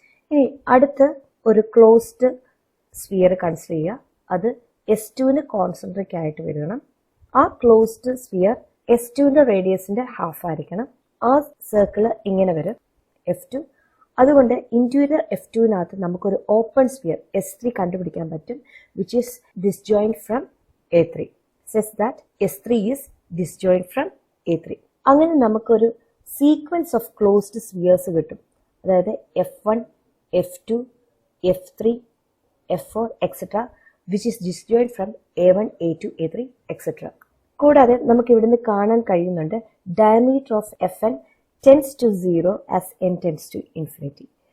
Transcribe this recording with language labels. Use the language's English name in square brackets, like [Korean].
[Malayalam] ഇനി അടുത്ത് ഒരു ക്ലോസ്ഡ് സ്ഫിയർ കൺസിഡർ ചെയ്യുക. അത് S2ന് കോൺസെൻട്രിക് ആയിട്ട് വരണം. ആ ക്ലോസ്ഡ് സ്ഫിയർ S2ന്റെ റേഡിയസിന്റെ ഹാഫ് ആയിരിക്കണം. ആ സർക്കിൾ ഇങ്ങനെ വരും F2. അതുകൊണ്ട് ഇന്റീരിയർ F2വിനകത്ത് നമുക്കൊരു ഓപ്പൺ സ്ഫിയർ S3 കണ്ടുപിടിക്കാൻ പറ്റും, [English] Which is disjoint from A3. Says that S3 is disjoint from A3. [Malayalam] അങ്ങനെ നമുക്കൊരു [English] sequence of closed spheres [Malayalam] കിട്ടും. അതായത് [English] F1, F2, F3, F4 etcetera which is disjoint from A1, A2, A3 etcetera. [Malayalam] കൂടാതെ നമുക്ക് ഇവിടുന്ന് കാണാൻ കഴിയുന്നുണ്ട് [English] Diameter of Fn tends to 0 as n tends to infinity.